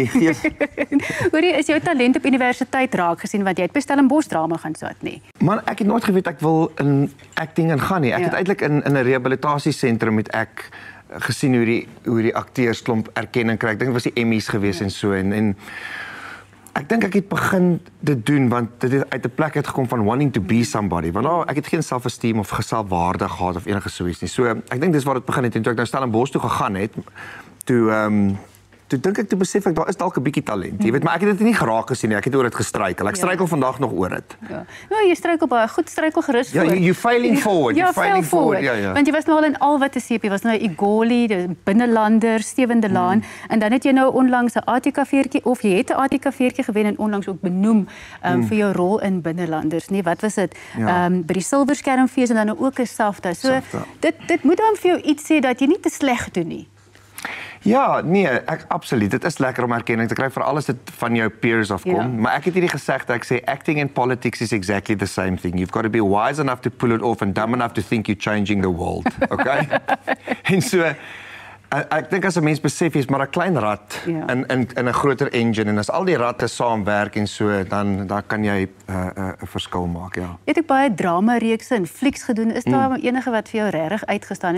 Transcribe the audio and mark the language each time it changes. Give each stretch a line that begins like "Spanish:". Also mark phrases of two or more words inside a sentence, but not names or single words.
Afrikaans: Hoorie, is jou talent op universiteit raak gesien, want jy het by Stellenbosch drama gaan swat nie. Man, ek het nooit geweet ek wil in acting ingaan nie. Ek het eintlik in 'n rehabilitasiesentrum met ek gesien hoe die akteurs klomp erkenning kry. Ek dink dit was die Emmys gewees en so en ek dink ek het begin dit doen want dit het uit 'n plek uit gekom van
English: wanting to be somebody.
Afrikaans: Want ek het geen self-esteem of geselfwaarde gehad of enige so iets nie. So ek dink dis waar dit begin het en toe ek nou Stellenbosch toe gegaan het, toe dink ek te besef ek daar is dalk 'n bietjie talent. Jy weet, maar ek het dit nie geraak gesien nie. Ek het oor dit gestruikel. Ek struikel vandag nog oor dit. Ja. Nou, jy struikel baie goed, struikel gerus voor. Ja,
English: you failing forward. Ja, failing forward.
Afrikaans: Ja. Want jy was nou al in al wat te seep. Jy was nou Igoli, die Binnelander, Steven de Laan en dan het jy nou onlangs 'n ATKV-tjie of jy het 'n ATKV-tjie gewen en onlangs ook benoem vir jou rol in Binnelanders, nee, wat was dit? By die Silverskermfees en dan ook 'n SAFTA. So dit moet dan vir jou iets sê dat jy nie te sleg doen nie. Ja, nee, absoluut. Dit is lekker om erkenning te kry vir alles dit van jou peers afkom.
English: Ja.
Afrikaans: Maar ek het hierdie gesegde, ek sê
English: acting and politics is exactly the same thing. You've got to be wise enough to pull it off and dumb enough to think you're changing the world. Okay?
Afrikaans: En so ek dink as 'n mens besef jy's maar 'n klein rat in 'n groter engine en as al die ratte saamwerk en so dan kan jy 'n verskil maak, ja. Jy het ook baie drama-reekse en flieks gedoen. Is daar enige wat vir jou regtig uitgestaan het?